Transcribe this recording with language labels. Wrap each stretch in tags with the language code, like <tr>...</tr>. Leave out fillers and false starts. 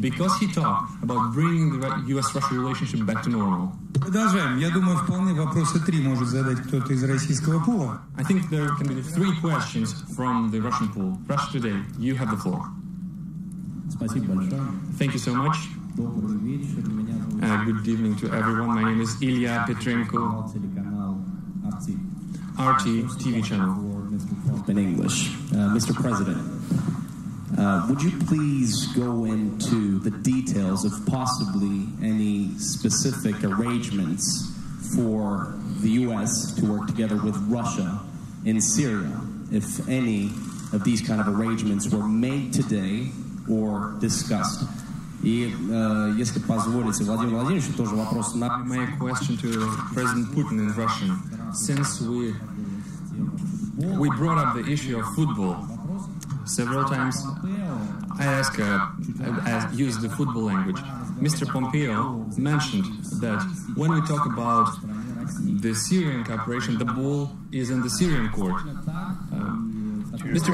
<en>Because he talked about bringing the U.S.-Russia relationship back to normal.</en> <ru>Продолжаем. Я думаю, вполне вопросы 3 может задать кто-то из российского пула.</ru> <en>I think there can be 3 questions from the Russian pool. Russia Today, you have the floor.</en> <ru>Спасибо большое.</ru> <en>Thank you so much.</en> <ru>Добрый вечер. Меня зовут</ru> <en>Good evening to everyone. My name is Ilya Petrenko,</en> <ru>телеканал RT.</ru> <en>RT TV channel. In English. Mr. President, would you please go into the details of possibly any specific arrangements for the U.S. to work together with Russia in Syria, if any of these kind of arrangements were made today or discussed?</en> <ru>И если позволите, Владимир Владимирович, тоже вопрос на...</ru> <en>My question to President Putin in Russian. Since we brought up the issue of football several times, I used the football language. Mr. Pompeo mentioned that when we talk about the Syrian cooperation, the ball is in the Syrian court. Mr.</en>